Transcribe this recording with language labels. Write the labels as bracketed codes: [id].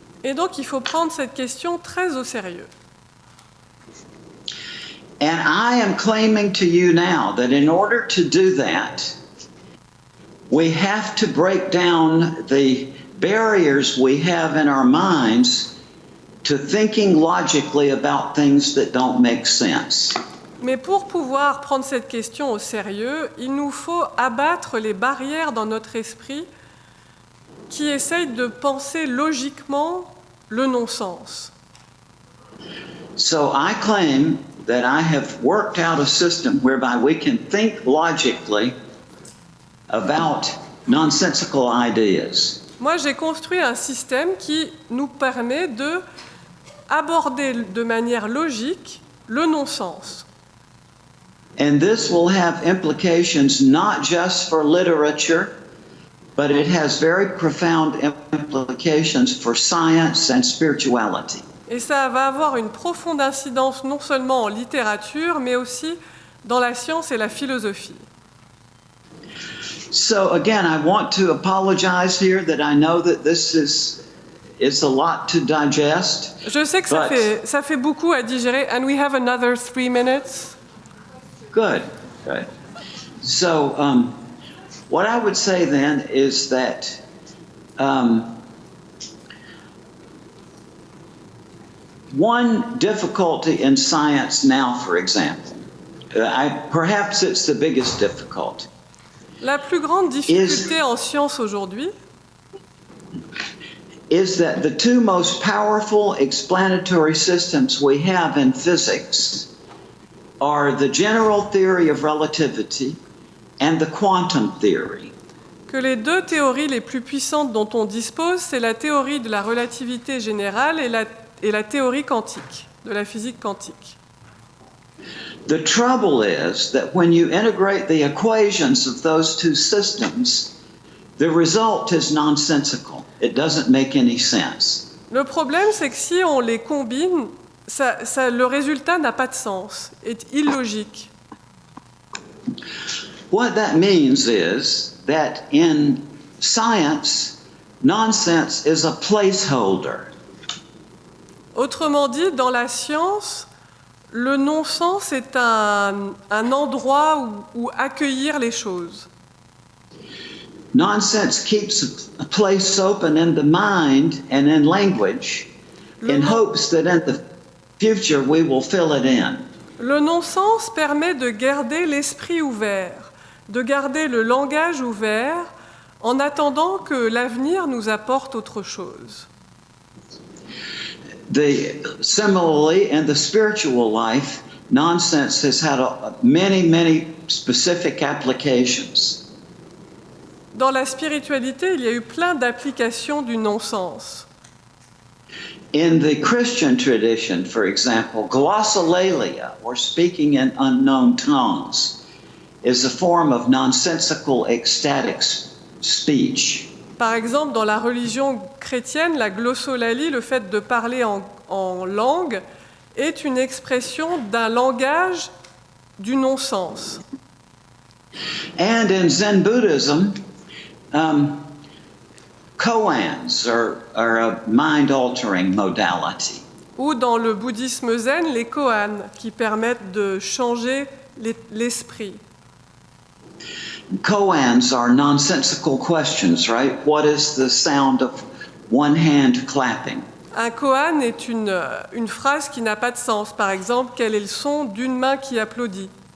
[fr] Et donc, il faut prendre cette question très au sérieux. [en] And I am claiming to you now that in order to do that, we have to break down the barriers we have in our minds to thinking logically about things that don't make sense. [fr] Mais pour pouvoir prendre cette question au sérieux, il nous faut abattre les barrières dans notre esprit qui essayent de penser logiquement le non-sens. [en] So I claim that I have worked out a system whereby we can think logically about nonsensical ideas. [fr] Moi, j'ai construit un système qui nous permet de aborder de manière logique le non-sens. [en] And this will have implications not just for literature, but it has very profound implications for science and spirituality. [fr] Et ça va avoir une profonde incidence non seulement en littérature, mais aussi dans la science et la philosophie. [en] So again, I want to apologize here that I know that this is a lot to digest. [fr] Je sais que ça fait beaucoup à digérer, [en] and we have another 3 minutes. Good. So what I would say then is that one difficulty in science now, for example, perhaps it's the biggest difficulty, [fr] La plus grande difficulté en science aujourd'hui, [en] is that the two most powerful explanatory systems we have in physics are the general theory of relativity and the quantum theory. [fr] que les deux théories les plus puissantes dont on dispose, c'est la théorie de la relativité générale et la théorie quantique, de la physique quantique. [en] The trouble is that when you integrate the equations of those two systems, the result is nonsensical. It doesn't make any sense. [fr] Le problème, c'est que si on les combine, le résultat n'a pas de sens, est illogique. [en] What that means is that in science, nonsense is a placeholder. [fr] Autrement dit, dans la science, le non-sens est un endroit où accueillir les choses. [en] Nonsense keeps a place open in the mind and in language in hopes that in the future we will fill it in. [fr] Le non-sens permet de garder l'esprit ouvert, de garder le langage ouvert, en attendant que l'avenir nous apporte autre chose. [en] Similarly, in the spiritual life, nonsense has had many specific applications. [fr] Dans la spiritualité, il y a eu plein d'applications du non-sens. [en] In the Christian tradition, for example, glossolalia, or speaking in unknown tongues, is a form of nonsensical ecstatic speech. [fr] Par exemple, dans la religion chrétienne, la glossolalie, le fait de parler en langue, est une expression d'un langage du non-sens. [en] And in Zen Buddhism, koans are a mind-altering modality. [fr] Ou dans le bouddhisme zen, les koans, qui permettent de changer l'esprit. [en] Koans are nonsensical questions, right? What is the sound of one hand clapping? [fr] Un koan est une phrase qui n'a pas de sens. Par exemple, quel est le son d'une main qui applaudit?